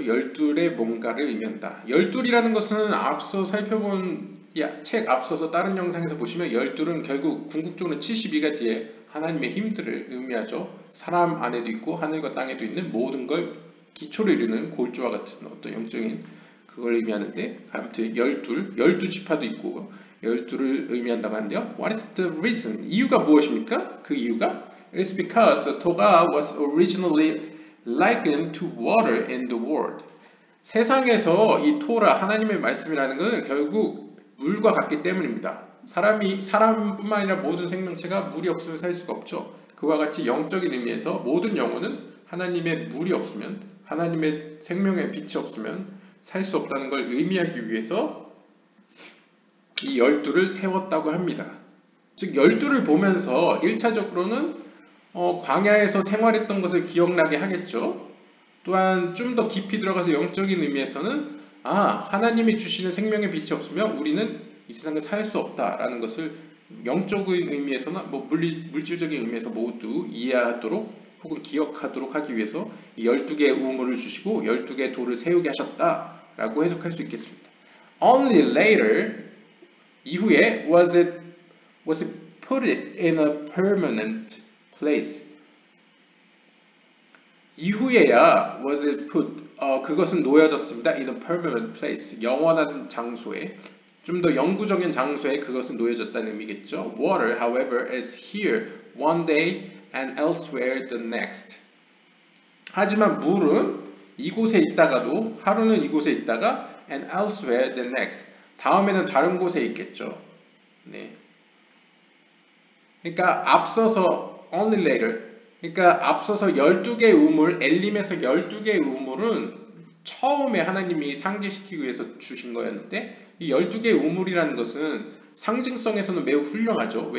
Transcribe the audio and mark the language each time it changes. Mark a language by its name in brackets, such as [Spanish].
[Korean] 12의 뭔가를 의미한다. 12이라는 것은 앞서 살펴본 책 앞서서 다른 영상에서 보시면 12은 결국 궁극적으로 72가지의 하나님의 힘들을 의미하죠. 사람 안에도 있고 하늘과 땅에도 있는 모든 걸 기초를 이루는 골조와 같은 어떤 영적인 그걸 의미하는데, 아무튼 12지파도 있고 12를 의미한다고 하는데요. [English] What is the reason? [Korean] 이유가 무엇입니까? 그 이유가 [English] It is because the Torah was originally likened to water in the world. [Korean] 세상에서 이 토라, 하나님의 말씀이라는 것은 결국 물과 같기 때문입니다. 사람뿐만 아니라 모든 생명체가 물이 없으면 살 수가 없죠. 그와 같이 영적인 의미에서 모든 영혼은 하나님의 물이 없으면, 하나님의 생명의 빛이 없으면 살 수 없다는 걸 의미하기 위해서 이 12를 세웠다고 합니다. 즉 12를 보면서 1차적으로는 광야에서 생활했던 것을 기억나게 하겠죠. 또한 좀 더 깊이 들어가서 영적인 의미에서는 하나님이 주시는 생명의 빛이 없으면 우리는 이 세상에 살 수 없다라는 것을 영적인 의미에서나 물질적인 의미에서 모두 이해하도록 혹은 기억하도록 하기 위해서 이 12개의 우물을 주시고 12개의 돌을 세우게 하셨다라고 해석할 수 있겠습니다. [English] Only later, [Korean] 이후에 [English] was it put in a permanent place. [Korean] 이후에야 [English] was it put, [Korean] 그것은 놓여졌습니다. [English] in a permanent place, [Korean] 영원한 장소에, 좀 더 영구적인 장소에 그것은 놓여졌다는 의미겠죠. [English] Water, however, is here one day and elsewhere the next. [Korean] 하지만 물은 이곳에 있다가도, 하루는 이곳에 있다가 [English] and elsewhere the next, [Korean] 다음에는 다른 곳에 있겠죠. 네. 그러니까 앞서서 [English] only later, [Korean] 그러니까 앞서서 12개의 우물, 엘림에서 12개의 우물은 처음에 하나님이 상기시키기 위해서 주신 거였는데, 이 12개의 우물이라는 것은 상징성에서는 매우 훌륭하죠.